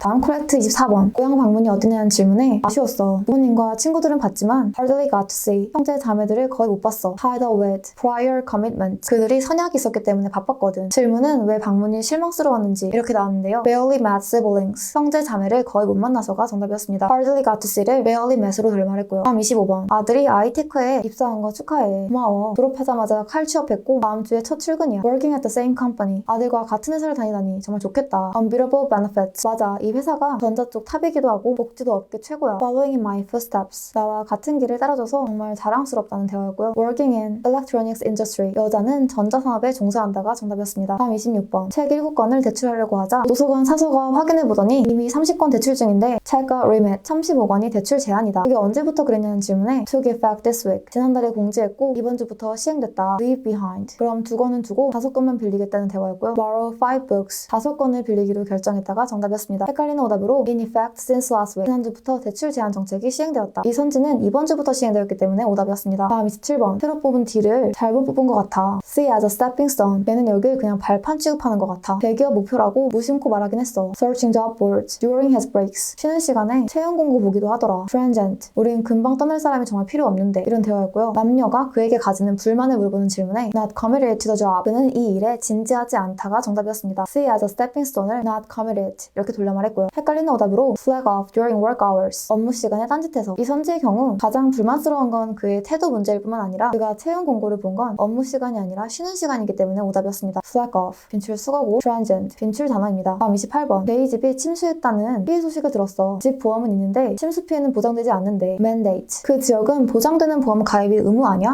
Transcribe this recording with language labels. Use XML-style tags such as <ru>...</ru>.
<ko>다음 correct 24번. 고향 방문이 어디냐는 질문에 아쉬웠어. 부모님과 친구들은 봤지만</ko> <en>hardly got to see.</en> <ko>형제 자매들을 거의 못 봤어.</ko> <en>Tied with prior commitment.</en> <ko>그들이 선약이 있었기 때문에 바빴거든. 질문은 왜 방문이 실망스러웠는지 이렇게 나왔는데요.</ko> <en>Barely met siblings.</en> <ko>형제 자매를 거의 못 만나서가 정답이었습니다.</ko> <en>Hardly got to see</en> <ko>를</ko> <en>barely met</en> <ko>으로 돌말했고요. 다음 25번. 아들이 아이테크에 입사한 거 축하해. 고마워. 졸업하자마자 칼 취업했고 다음 주에 첫 출근이야.</ko> <en>Working at the same company.</en> <ko>아들과 같은 회사를 다니다니 정말 좋겠다.</ko> <en>Unbeatable benefits.</en> <ko>맞아. 이 회사가 전자 쪽 탑이기도 하고 복지도 업계 최고야.</ko> <en>Following in my footsteps.</en> <ko>나와 같은 길을 따라줘서 정말 자랑스럽다는 대화였고요.</ko> <en>Working in electronics industry.</en> <ko>여자는 전자산업에 종사한다가 정답이었습니다. 다음 26번. 책 7권을 대출하려고 하자 도서관 사서가 확인해보더니 이미 30권 대출 중인데 찰가 limit 35권이 대출 제한이다. 그게 언제부터 그랬냐는 질문에</ko> <en>took effect this week.</en> <ko>지난달에 공지했고 이번 주부터 시행됐다.</ko> <en>Leave behind.</en> <ko>그럼 2권은 두고 5권만 빌리겠다는 대화였고요.</ko> <en>Borrow 5 books.</en> <ko>5권을 빌리기로 결정했다가 정답이었습니다. 헷갈리는 오답으로</ko> <en>in effect since last week.</en> <ko>지난주부터 대출 제한 정책이 시행되었다. 이 선지는 이번 주부터 시행되었기 때문에 오답이었습니다. 다음 27번. 새로 뽑은 D를 잘못 뽑은 것 같아.</ko> <en>See as a stepping stone.</en> <ko>얘는 여길 그냥 발판 취급하는 것 같아. 대기업 목표라고 무심코 말하긴 했어.</ko> <en>Searching job boards during his breaks.</en> <ko>쉬는 시간에 채용 공고 보기도 하더라.</ko> <en>Transient.</en> <ko>우린 금방 떠날 사람이 정말 필요 없는데. 이런 대화였고요. 남녀가 그에게 가지는 불만을 물어보는 질문에</ko> <en>Not committed to the job.</en> <ko>그는 이 일에 진지하지 않다가 정답이었습니다.</ko> <en>See as a stepping stone</en> <ko>을</ko> <en>Not committed.</en> <ko>이렇게 돌려 말했고요. 헷갈리는 오답으로</ko> <en>Flag off during work hours.</en> <ko>업무 시간에 딴짓해서. 이 선지의 경우 가장 불만스러운 건 그의 태도 문제일 뿐만 아니라 그가 채용 공고를 본 건 업무 시간이 아니라 쉬는 시간이기 때문에 오답이었습니다.</ko> <en>Flag off.</en> <ko>빈출 수거고 Transient. 빈출 단어입니다. 다음 28번. 저희 집이 침수했다는 피해 소식을 들었어. 집 보험은 있는데 침수 피해는 보장되지 않는데 Mandate. 그 지역은 보장되는 보험 가입이 의무 아니야?</ko>